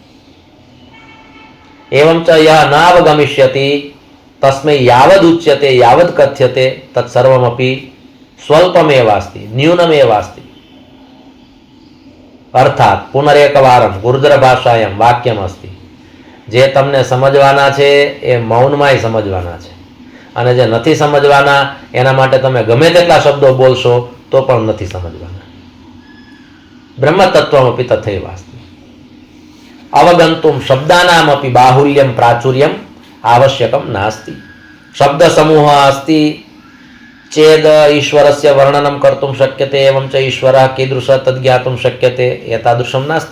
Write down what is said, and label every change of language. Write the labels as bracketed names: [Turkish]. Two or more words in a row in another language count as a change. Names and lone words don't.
[Sanskrit] एवं च यः न अवगमिष्यति तस्मै यावदुच्यते यावद् कथ्यते तत्सर्वमपि स्वल्पमेव अस्ति, न्यूनमेव अस्ति। अर्थात पुनरेकवारं गुर्जर भाषायां वाक्यमस्ति, [Gujarati] જે તમને સમજવાના છે એ મૌનમાંય સમજવાના છે અને જે નથી સમજવાના એના માટે તમે ગમે તેટલા શબ્દો બોલશો તો પણ નથી સમજવાના। [Sanskrit] ब्रह्मतत्त्वमपि तथैव अस्ति। अवगन्तुं शब्दानामपि बाहुल्यं प्राचुर्यम् आवश्यकं नास्ति। शब्दसमूहः अस्ति चेद् ईश्वरस्य वर्णनं कर्तुं शक्यते, एवं च ईश्वरः कीदृशः तद् ज्ञातुं शक्यते, एतादृशं नास्ति।